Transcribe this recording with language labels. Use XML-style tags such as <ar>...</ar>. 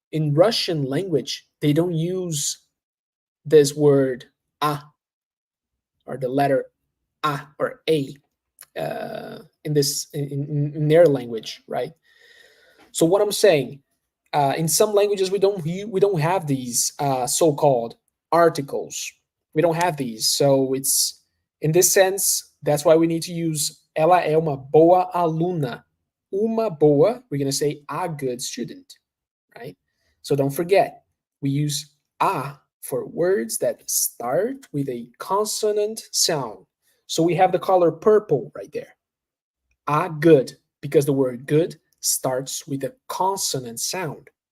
<en>In Russian language, they don't use this word a or the letter a or a in their language, right? So what I'm saying, in some languages we don't have these so-called articles. We don't have these, so it's in this sense. That's why we need to use</en> <pt>ela é uma boa aluna. Uma boa,</pt> <en>we're gonna say a good student, right? So don't forget, we use a for words that start with a consonant sound. So we have the color purple right there. A good, because the word good starts with a consonant sound.</en>